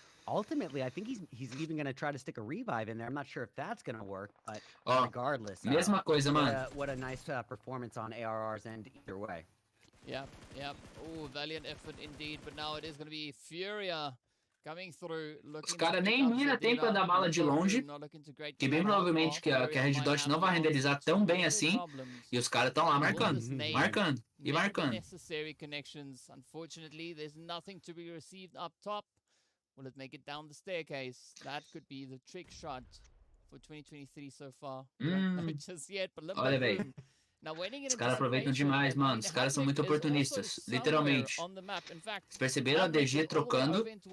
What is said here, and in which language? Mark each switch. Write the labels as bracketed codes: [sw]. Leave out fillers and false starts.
[en] Ultimately, I think he's even going to try to stick a revive in there. I'm not sure if that's going to work, but regardless. [pt] Mesma coisa, mano. [en] What a nice performance on ARR's end either way. Yep. Oh, valiant effort indeed, but now it is going to be Furia coming through. [pt] Os caras nem mina tem pra dar bala de longe, que bem provavelmente que a Red Dot não vai renderizar tão bem assim, e os caras estão lá marcando. [en] Necessary connections. Unfortunately, there's nothing to be received up top. Will it make it down the staircase? That could be the trick shot for 2023 so far. Not just yet, but [pt] olha, velho. Os caras aproveitam demais, mano. Os caras são muito oportunistas, literalmente. Vocês perceberam a DG trocando?